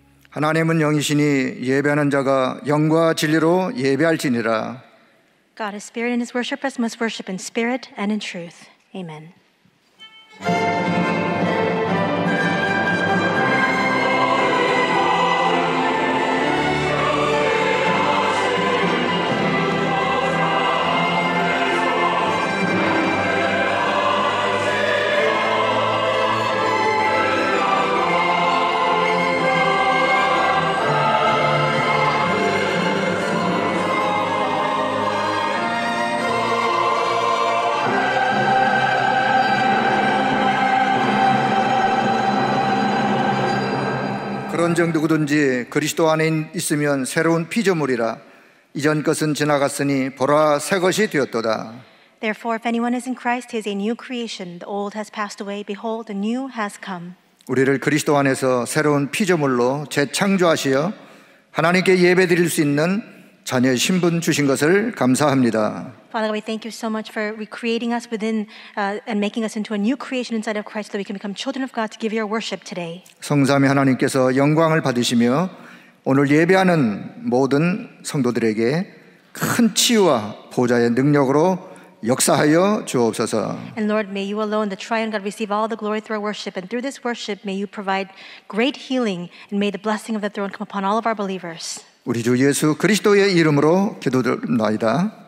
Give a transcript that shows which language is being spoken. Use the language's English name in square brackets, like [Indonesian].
[Korean] 하나님은 영이시니 예배하는 자가 영과 진리로 예배할지니라. [English] God is spirit and his worshipers must worship in spirit and in truth. Amen. [Korean] 그런즉 누구든지 그리스도 안에 있으면 새로운 피조물이라. 이전 것은 지나갔으니 보라 새 것이 되었도다. [English] Therefore, if anyone is in Christ, he is a new creation. The old has passed away. Behold, the new has come. [Korean] 우리를 그리스도 안에서 새로운 피조물로 재창조하시어 하나님께 예배드릴 수 있는 자녀의 신분 주신 것을 감사합니다. [English] Father God, we thank you so much for recreating us within and making us into a new creation inside of Christ so that we can become children of God to give your worship today. [Korean] 성삼위 하나님께서 영광을 받으시며 오늘 예배하는 모든 성도들에게 큰 치유와 보좌의 능력으로 역사하여 주옵소서. [English] And Lord, may you alone, the triune God, receive all the glory through our worship. And through this worship, may you provide great healing and may the blessing of the throne come upon all of our believers. [Korean] 우리 주 예수 그리스도의 이름으로 기도드립니다.